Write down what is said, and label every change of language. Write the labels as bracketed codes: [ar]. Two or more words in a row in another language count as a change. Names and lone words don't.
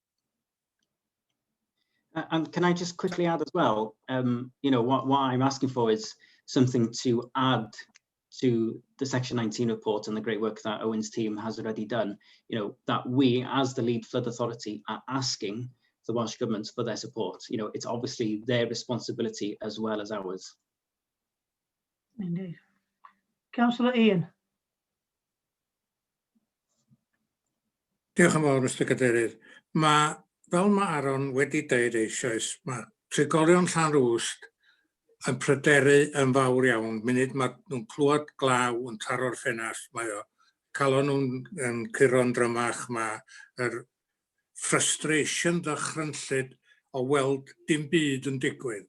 [en] And can I just quickly add as well, what I'm asking for is something to add to the Section 19 report and the great work that Owen's team has already done, that we, as the lead flood authority, are asking the Welsh Government for their support. It's obviously their responsibility as well as ours. Indeed. Councillor Ian. [cy] Diolch yn fawr, Mr Cadeirydd. Fel mae Aaron wedi deud eisoes, mae trigolion Llanrwst yn pryderu yn fawr iawn. Munud mae nhw'n clywed glaw yn taro'r ffenast, mae o calon nhw'n curo'n drymach, mae'r frustration ddychrynllyd o weld dim byd yn digwydd.